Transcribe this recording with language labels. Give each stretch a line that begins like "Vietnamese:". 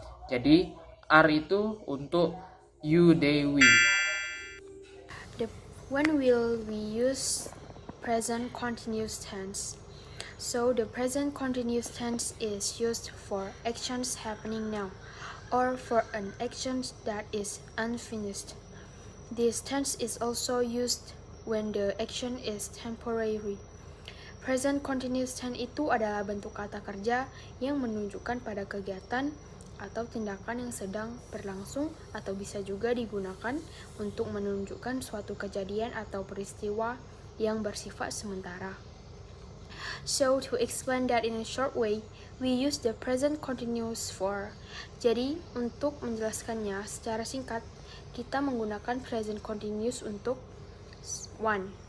Indonesian: Jadi R itu untuk
English: you, they, we. When will we use present continuous tense? So the present continuous tense is used for actions happening now or for an action that is unfinished. This tense is also used when the action is temporary.
Indonesian: Present continuous tense itu adalah bentuk kata kerja yang menunjukkan pada kegiatan atau tindakan yang sedang berlangsung atau bisa juga digunakan untuk menunjukkan suatu kejadian atau peristiwa yang bersifat sementara.
English: So, to explain that in a short way, we use the present continuous for.
Indonesian: Jadi, untuk menjelaskannya secara singkat, kita menggunakan present continuous untuk 1.